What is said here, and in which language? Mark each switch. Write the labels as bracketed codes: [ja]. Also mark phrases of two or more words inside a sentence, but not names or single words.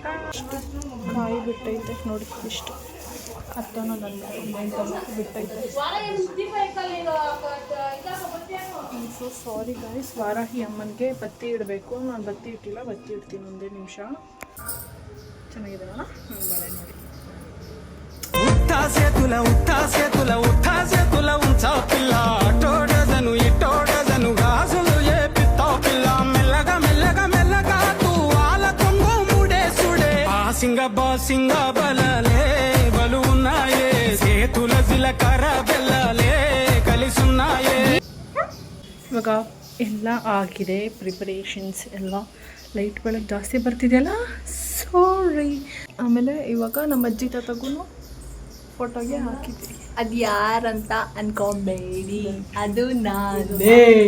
[kn] ಅಷ್ಟು ಕಾಯಿ ಬಿಟ್ಟೈತೆ ನೋಡಿ, ಇಷ್ಟು 10 ಬಿಟ್ಟೈತೆ. [en] so sorry guys, [kn] ವಾರಾಹಿ ಅಮ್ಮನಿಗೆ ಬತ್ತಿ ಇಡಬೇಕು. ನಾನು ಬತ್ತಿ ಇಟ್ಟಿಲ್ಲ, ಬತ್ತಿ ಇಡ್ತೀನಿ ಒಂದೇ ನಿಮಿಷ. ಚೆನ್ನಾಗಿದೆ ಅಲ್ಲ ಬಳೆ ನೋಡಿ. [te] సింగ బాసింగ బలలే బలున్నాయే సేతుల జిలకర బెల్లలే కలిసున్నాయే. [kn] ಇವಾಗ ಎಲ್ಲ ಆಗಿದೆ, ಪ್ರಿಪರೇಷನ್ಸ್ ಎಲ್ಲ. ಲೈಟ್ ಬೆಳಗ್ಗೆ ಜಾಸ್ತಿ ಬರ್ತಿದೆಯಲ್ಲ, ಸಾರಿ. ಆಮೇಲೆ ಇವಾಗ ನಮ್ಮ ಅಜ್ಜಿ ತಾತಗೂ ಫೋಟೋಗೆ ಹಾಕಿದ್ವಿ. ಅದು ಯಾರಂತ ಅನ್ಕೊಂಬೇಡಿ, ಅದು ನಾನೇ.